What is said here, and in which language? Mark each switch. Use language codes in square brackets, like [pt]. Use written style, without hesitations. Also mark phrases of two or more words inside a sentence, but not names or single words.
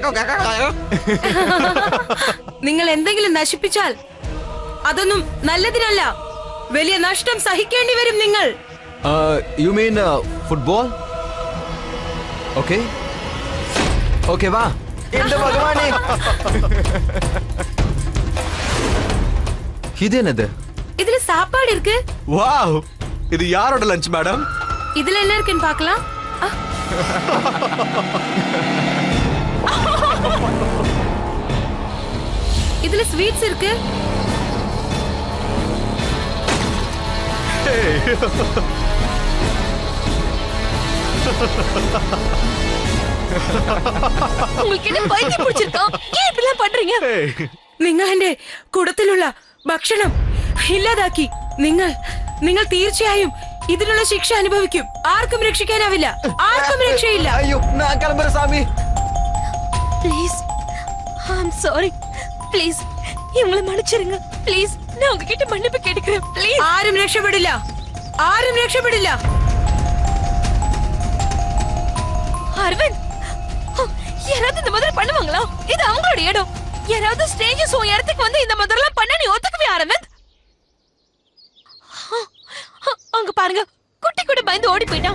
[ml] നിങ്ങൾ എന്തെങ്കിലും നശിപ്പിച്ചാൽ അതൊന്നും നല്ലതിനല്ല. വലിയ നഷ്ടം സഹിക്കേണ്ടി വരും നിങ്ങൾ. [en] you mean football? okay okay വാ. [ml] എന്റെ ഭഗവാനെ, [ta] இது என்னது? இதுல சாப்பாடு இருக்கு. வாவ், இது யாரோட [en] lunch madam? [ta] இதுல என்ன இருக்குன்னு பார்க்கலாம். இதுல ஸ்வீட்ஸ் இருக்கு. உங்களுக்கு என்ன பைத்தியம் பிடிச்சிருக்கா? ஏன் இப்படிலாம் பண்றீங்க? [ml] നിങ്ങൾ എന്റെ കുടത്തിലുള്ള ഭക്ഷണം ഇല്ലാതാക്കി. നിങ്ങൾ തീർച്ചയായും ഇതിനുള്ള ശിക്ഷ അനുഭവിക്കും. ആർക്കും രക്ഷിക്കാനാവില്ല. ആർക്കും രക്ഷയില്ല. [ta] ஐயோ நான் கிளம்புறேன் சாமி. [en] please, I am sorry. [ta] ப்ளீஸ் இவங்களை மன்னிச்சிருங்க. ப்ளீஸ், நான் உங்ககிட்ட மன்னிப்பு கேட்டுக்கிறேன். ப்ளீஸ். [ml] ആരും രക്ഷപ്പെടില്ല. ആരും രക്ഷപ്പെടില്ല. [ta] அரவிந்த், யாராவது இந்த மாதிரி பண்ணுவாங்களா? இது அவங்களோட இடம். யாராவது ஸ்ட்ரேஞ்சர்ஸ் உன் இடத்துக்கு வந்து இந்த மாதிரிலாம் பண்ண நீ ஒத்துக்குவே அரவிந்த்? அங்க பாருங்க, குட்டி கூட பயந்து ஓடி போயிட்டான்.